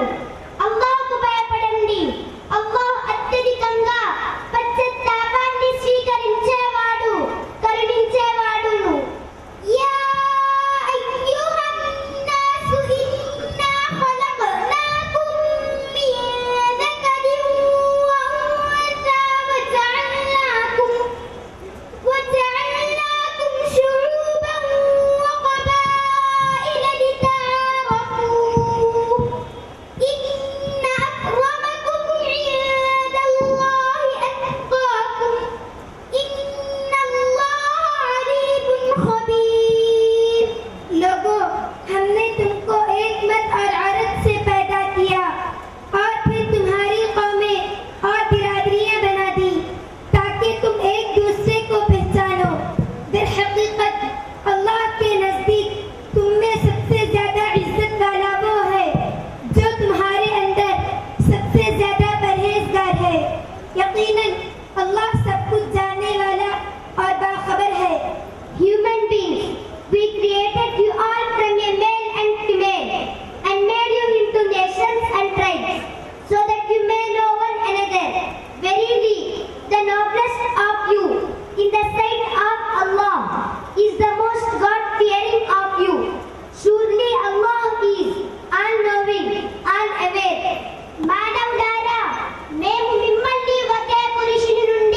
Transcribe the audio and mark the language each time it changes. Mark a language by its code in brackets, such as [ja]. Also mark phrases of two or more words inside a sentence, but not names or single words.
[te] అల్లాహ్కు భయపడండి. అల్లాహ్ అత్యధికంగా పశ్చాత్తాపాన్ని స్వీకరించేవాడు, కరుణించేవాడును. [ar] يا أيها الناس إنا خلقناكم من ذكر وأنثى وجعلناكم شعوبا وقبائل لتعارفوا إن أكرمكم عند الله أتقاكم إن الله عليم خبير. [ur] لوگوں، ہم نے تم کو ایک مرد اور عورت سے پیدا کیا اور پھر تمہاری قومیں اور برادریاں بنا دی تاکہ تم ایک دوسرے کو پہچانو. درحقیقت اللہ کے نزدیک تم میں سب سے زیادہ عزت والا وہ ہے جو تمہارے اندر سب سے زیادہ پرہیزگار ہے. یقیناً اللہ سب کچھ جاننے والا اور باخبر ہے. [en] Human beings, we created you all from a male and female and made you into nations and tribes so that you may know one another. Verily, the noblest of you in the sight of Allah is the most God-fearing of you. Surely Allah is all-knowing, all-aware. [te] మానవులారా, మేము మిమ్మల్ని ఒకే పురుషుని